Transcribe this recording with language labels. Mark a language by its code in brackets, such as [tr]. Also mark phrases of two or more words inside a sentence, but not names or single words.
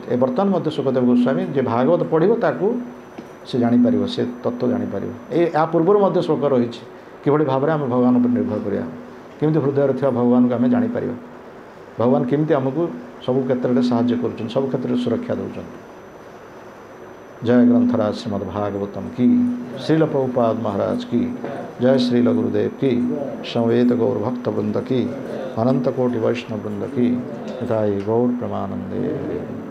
[or] ଏ ବର୍ତ୍ତମାନ ମଧ୍ୟ ସୁଖଦେବ ଗୋସ୍ୱାମୀ ଯେ ଭାଗବତ ପଢ଼ିବ ତାକୁ ସେ ଜାଣିପାରିବ, ସେ ତତ୍ତ୍ୱ ଜାଣିପାରିବ। ଏହା ପୂର୍ବରୁ ମଧ୍ୟ ଶ୍ଲୋକ ରହିଛି କିଭଳି ଭାବରେ ଆମେ ଭଗବାନ ଉପରେ ନିର୍ଭର କରିବା, କେମିତି ହୃଦୟରେ ଥିବା ଭଗବାନଙ୍କୁ ଆମେ ଜାଣିପାରିବା, ଭଗବାନ କେମିତି ଆମକୁ ସବୁ କ୍ଷେତ୍ରରେ ସାହାଯ୍ୟ କରୁଛନ୍ତି, ସବୁ କ୍ଷେତ୍ରରେ ସୁରକ୍ଷା ଦେଉଛନ୍ତି। [hi] जय ग्रंथराज श्रीमद् भागवतम की, श्रील प्रभुपाद महाराज की जय, श्रील गुरुदेव की, समवेत गौर भक्त वृंद की, अनंत कोटि वैष्णव वृंद की, निताई गौर प्रमानंदे।